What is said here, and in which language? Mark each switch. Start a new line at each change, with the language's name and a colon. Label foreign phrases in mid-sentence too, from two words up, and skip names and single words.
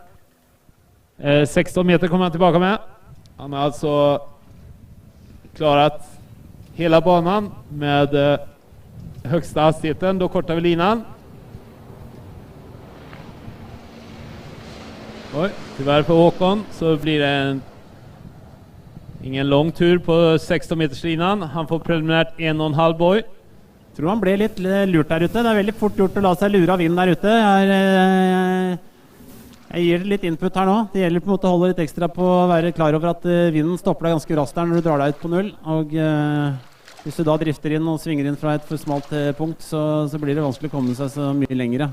Swedish: 16 meter kommer han tillbaka med. Han har alltså klarat hela banan med högsta hastigheten. Då kortar vi linan. Oj, tyvärr för Håkon så blir det Ingen lång tur på 16-meterslinan. Han får preliminært 1,5 boy.
Norwegian: Tror han ble litt lurt der ute. Det er veldig fort gjort å la seg lure av vinden der ute. Jeg gir det litt input her nå. Det gjelder på en måte å holde litt ekstra på å være klar over at vinden stopper deg ganske raskt der når du drar deg ut på null. Og hvis du da drifter inn og svinger inn fra et for smalt punkt, så blir det vanskelig å komme seg så mye lengre.